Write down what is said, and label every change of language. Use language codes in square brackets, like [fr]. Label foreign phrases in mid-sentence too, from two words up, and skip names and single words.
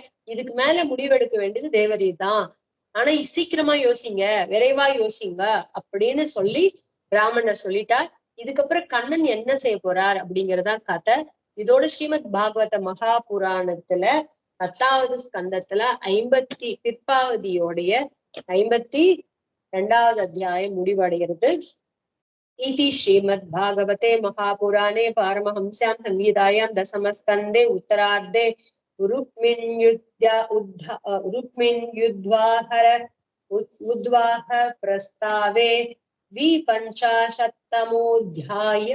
[ta] இதுக்கு மேல முடிவெடுக்க வேண்டியது தேவரீர் தான். ஆனா சீக்கிரமா யோசிங்க, விரைவா யோசிங்க அப்படின்னு சொல்லி பிராமணர் சொல்லிட்டார். இதுக்கப்புறம் கண்ணன் என்ன செய்ய போறார் அப்படிங்கறதா கதை. இதோட ஸ்ரீமத் பாகவத மகா புராணத்துல 10வது ஸ்கந்தத்துல பிற்பாவதியோடைய 52வது அத்தியாயம் முடிவடைகிறது. [sa] इति श्रीमद्भागवते महापुराणे पारमहंस्यां संहितायां दशमस्कन्धे उत्तरार्धे उद्वाह प्रस्तावे द्विपञ्चाशत्तमोऽध्यायः।